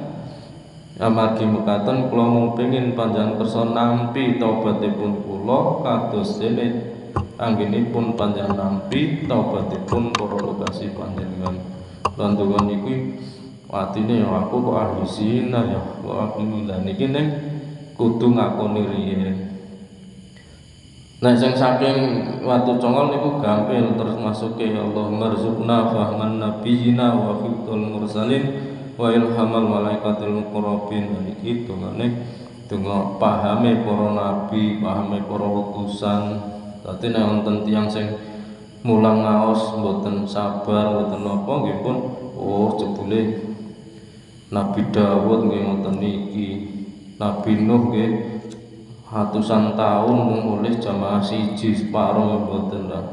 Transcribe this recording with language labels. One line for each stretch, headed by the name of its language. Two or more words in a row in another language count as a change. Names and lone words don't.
Javanese: Amargi mekaten kula mung pengin panjenengan kersa nampi taubatipun kula kados dene anggenipun panjenengan nampi taubatipun para kekasih panjenengan. Lan donga niki atine ya aku kok ahli zina ya kok alhamdulillah niki ning kudu ngakoni riyen. Nah sing saking watu congol niku gampil terus masuke
Arabic: يا الله ارزقنا فهم النبيين وحفظ المرسلين وإلهام الملائكة المقربين.
Javanese: Niki dongane donga pahame para nabi, pahame para utusan. Dadi nek wonten tiyang sing mulang ngaos mboten sabar, mboten napa nggih pun jebule Nabi Dawud nggih ngoten niki, Nabi Nuh nggih ratusan tahun mulih jamaah siji separo mboten lah.